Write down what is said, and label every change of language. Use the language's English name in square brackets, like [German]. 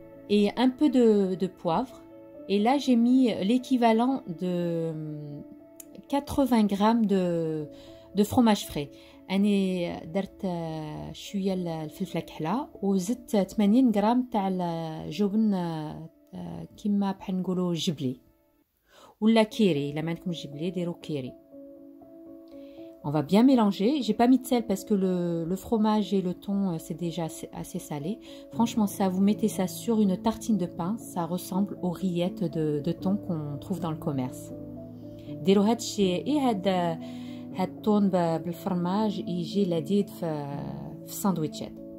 [French] Et un peu de poivre. Et là, j'ai mis l'équivalent de 80 grammes de fromage frais. [Arabic] أنا درت شوية الفلفلة كحلة وزدت 80 غرام تاع الجبن كيما بحال نقولوا جبلي ولا كيري. إلا ما عندكم جبلي ديروا كيري. [French] On va bien mélanger. J'ai pas mis de sel parce que le fromage et le thon c'est déjà assez salé. Franchement, ça, vous mettez ça sur une tartine de pain, ça ressemble aux rillettes de thon qu'on trouve dans le commerce. [Arabic] ديروا هاد الشيء هاد الثون بالفرماج يجي لذيذ في الساندويتشات.